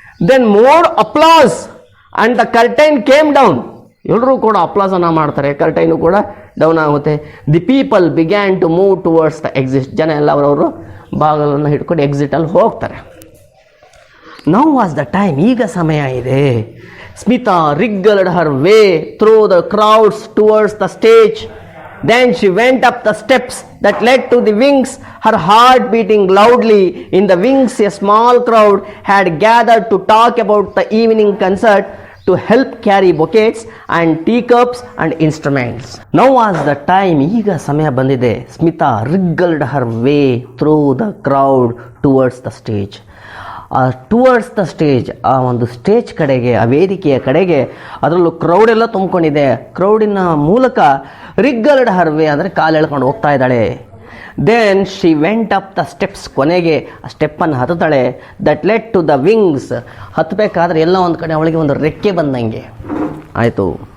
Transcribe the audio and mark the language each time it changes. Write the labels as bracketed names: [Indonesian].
[English] then more applause and the curtain came down, [Kannada] ಎಲ್ಲರೂ ಕೂಡ ಅಪ್ಲಾಸನ್ನು ಮಾಡ್ತಾರೆ, ಕರ್ಟೈನು ಕೂಡ ಡೌನ್ ಆಗುತ್ತೆ. [English] the people began to move towards the exit, [Kannada] ಜನ ಎಲ್ಲ ಅವರವರು ಬಾಗಿಲನ್ನು ಹಿಡ್ಕೊಂಡು ಎಕ್ಸಿಟಲ್ಲಿ ಹೋಗ್ತಾರೆ. [English] now was the time, [Kannada] ಈಗ ಸಮಯ ಇದೆ. [English] Smita wriggled her way through the crowds towards the stage. Then she went up the steps that led to the wings, her heart beating loudly. In the wings, a small crowd had gathered to talk about the evening concert, to help carry bouquets and teacups and instruments. Now was the time, [Kannada] ಈಗ ಸಮಯ ಬಂದಿದೆ. [English] Smita wriggled her way through the crowd towards the stage. Towards the stage, [Kannada] ಆ ಒಂದು stage ಕಡೆಗೆ, ಆ ವೇದಿಕೆಯ ಕಡೆಗೆ, ಅದರಲ್ಲೂ ಕ್ರೌಡ್ ಎಲ್ಲ ತುಂಬಿಕೊಂಡಿದೆ. ಕ್ರೌಡಿನ ಮೂಲಕ [English] wriggled her way [Kannada] ಅಂದರೆ ಕಾಲು ಎಳ್ಕೊಂಡು ಹೋಗ್ತಾ ಇದ್ದಾಳೆ. [English] then she went up the steps, [Kannada] ಕೊನೆಗೆ ಆ ಸ್ಟೆಪ್ಪನ್ನು ಹತ್ತುತ್ತಾಳೆ. [English] that led to the wings, [Kannada] ಹತ್ತಬೇಕಾದ್ರೆ ಎಲ್ಲ ಒಂದು ಕಡೆ ಅವಳಿಗೆ ಒಂದು ರೆಕ್ಕೆ ಬಂದಂಗೆ ಆಯಿತು.